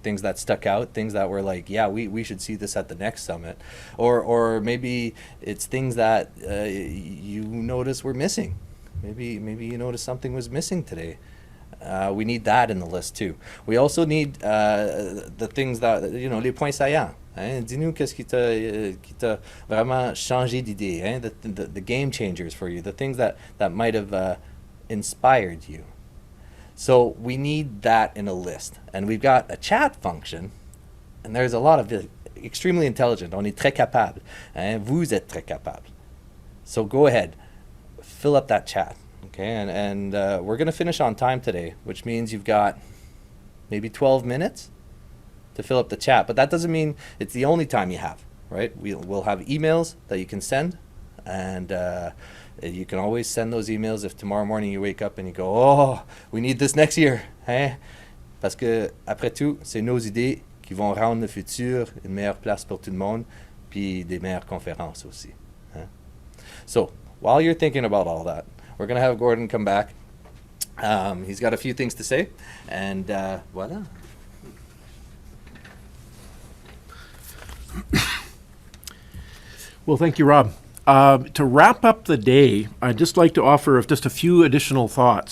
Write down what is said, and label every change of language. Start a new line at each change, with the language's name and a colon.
English: Things that stuck out, things that were like, yeah, we should see this at the next summit. Or maybe it's things that you notice were missing. Maybe you noticed something was missing today. We need that in the list too. We also need the things that,
French: les points saillants. Hein? Dis-nous qu'est-ce qui t'a vraiment changé d'idée, hein?
English: The game changers for you, the things that might have inspired you. So we need that in a list. And we've got a chat function, and there's a lot of extremely intelligent.
French: On est très capable. Hein? Vous êtes très capable.
English: So go ahead, fill up that chat. Okay, and we're going to finish on time today, which means you've got maybe 12 minutes to fill up the chat. But that doesn't mean it's the only time you have, right? We'll have emails that you can send, and you can always send those emails if tomorrow morning you wake up and you go, oh, we need this next year. Hein?
French: Parce que, après tout, c'est nos idées qui vont rendre le futur une meilleure place pour tout le monde, puis des meilleures conférences aussi. Hein?
English: So, while you're thinking about all that, we're going to have Gordon come back. He's got a few things to say, and voila. Well, thank you, Rob. To wrap up the day, I'd just like to offer just a few additional thoughts.